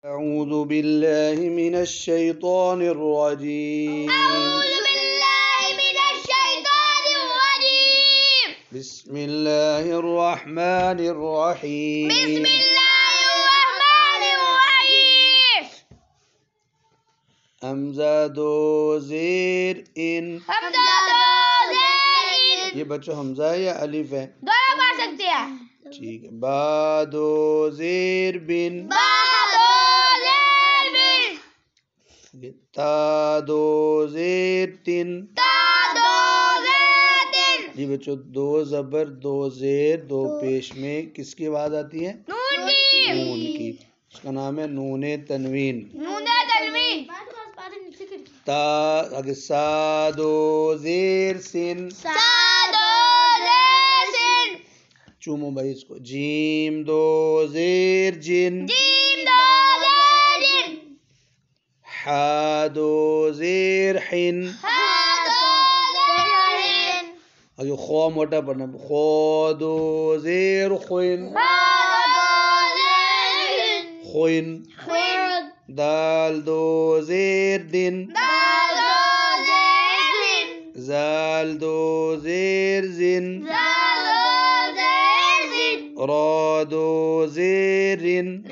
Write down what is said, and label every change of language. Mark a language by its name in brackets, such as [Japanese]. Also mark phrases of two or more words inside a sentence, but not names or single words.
[Arabic] أعوذ بالله من الشيطان الرجيم. بسم الله الرحمن الرحيم. [Urdu] حمزہ دو زیر ان. یہ بچوں حمزہ ہے یا الف ہے؟ دونوں پڑھ سکتے ہیں. ٹھیک ہے. با دو زیر بن. تا دو زیر تن. جی بچوں دو زبر دو زیر دو پیش میں کس کی آواز آتی ہے؟ نون کی. اس کا نام ہے نون تنوین. تا اگر سا دو زیر سن. چومو بھائی اس کو. جیم دو زیر جن. حا دو زیر حن. اگر خو موٹا پڑھنا. خو دو زیر خوین. خوین. دال دو زیر دن. زال دو زیر زن. را دو زیر رن.